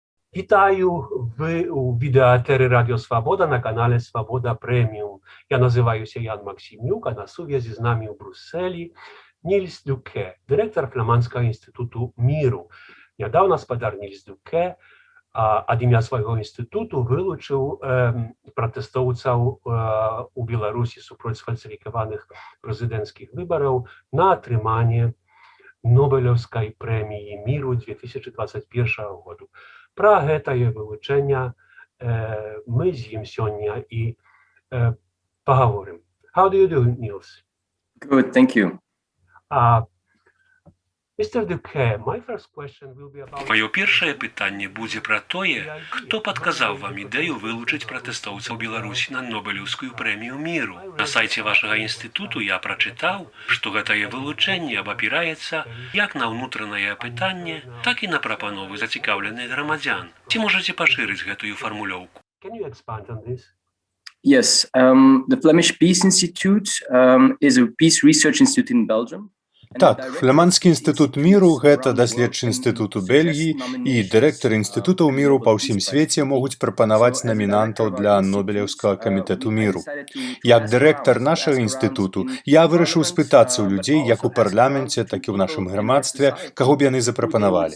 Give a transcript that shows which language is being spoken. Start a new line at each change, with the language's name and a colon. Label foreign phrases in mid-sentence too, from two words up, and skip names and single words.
Ukrainian: Вітаю, ви у відеоетері Радіо Свобода на каналі Свобода Преміум. Я називаюся Ян Максимюк, а на сув'язі з нами у Брюсселі Нільс Дюке, директор Фламандського інституту міру.
Belarusian: Нядавно спадар Нільс Дюке ад ім'я свайго інстытуту вылучыў пратэстоўцаў у Беларусі супроць сфальсіфікаваных прэзідэнцкіх выбараў на атрыманне
Russian: Нобелевской премии
Belarusian: миру 2021 году. Про гэтае вылучэнне мы з ім сёння і поговорим.
English: How do you do, Niels? Good, thank you. Mr. Duque, my first question will be about...
Belarusian: Маё першае пытанне будзе пра тое, хто падказаў вам ідэю вылучыць пратэстоўцаў Беларусі на Нобелеўскую прэмію міру. На сайце вашага інстытуту я прачытаў, што гэтае вылучэнне абапіраецца як на ўнутранае пытанне, так і на прапановы зацікаўленых грамадзян. Ці можаце пашырыць гэтую фармулёўку?
English: Can you expand on this? Yes, the Flemish Peace Institute is a peace research institute in Belgium.
Belarusian: Так, Фламандскі інстытут міру – гэта даследчы інстытут у Бельгіі, і дырэктары інстытутаў міру па ўсім свеце могуць прапанаваць намінантаў для Нобелеўскага камітэту міру. Як дырэктар нашага інстытуту, я вырашыў спытацца ў людзей як у парламенце, так і ў нашым грамадстве, каго б яны запрапанавалі.